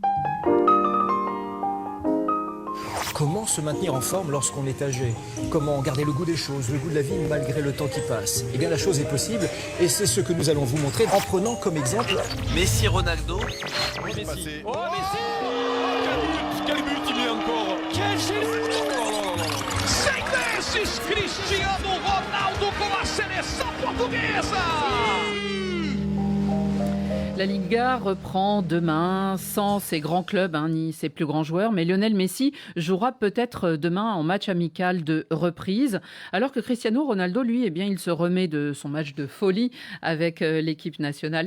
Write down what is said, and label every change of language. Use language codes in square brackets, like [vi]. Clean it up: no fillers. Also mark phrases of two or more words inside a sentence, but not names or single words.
[fr] Comment se maintenir en forme lorsqu'on est âgé? Comment garder le goût des choses, le goût de la vie malgré le temps qui passe? Eh bien la chose est possible et c'est ce que nous allons vous montrer en prenant comme exemple Messi, Ronaldo. Oh Messi! Quel but il met encore! Quel [pt] Seis meses, Cristiano Ronaldo com a seleção portuguesa! [fr] La Liga reprend demain sans ses grands clubs ni ses plus grands joueurs, mais Lionel Messi jouera peut-être demain en match amical de reprise, alors que Cristiano Ronaldo, lui, il se remet de son match de folie avec l'équipe nationale.